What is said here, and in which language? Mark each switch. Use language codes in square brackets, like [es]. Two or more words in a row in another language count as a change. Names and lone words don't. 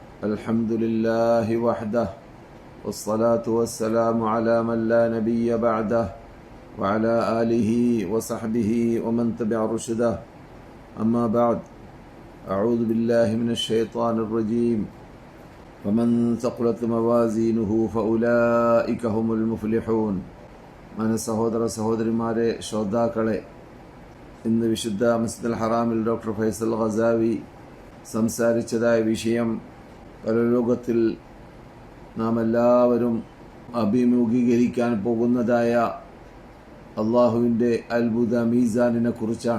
[ar] الحمد لله وحده والصلاة والسلام على من لا نبي بعده وعلى آله وصحبه ومن تبع رشده أما بعد أعوذ بالله من الشيطان الرجيم ومن ثقلت موازينه فأولئك هم المفلحون من [ml] സഹോദര സഹോദരിമാരെ ശ്രോതാക്കളെ ഇന്ന് വിശുദ്ധ മസ്ജിദുൽ ഹറാമിൽ ഡോക്ടർ ഫൈസൽ ഖസാവി സംസാരിച്ചതായ വിഷയം പരലോകത്തിൽ നാം എല്ലാവരും അഭിമുഖീകരിക്കാൻ പോകുന്നതായ അള്ളാഹുവിൻ്റെ അത്ഭുത മീസാനിനെ കുറിച്ചാണ്.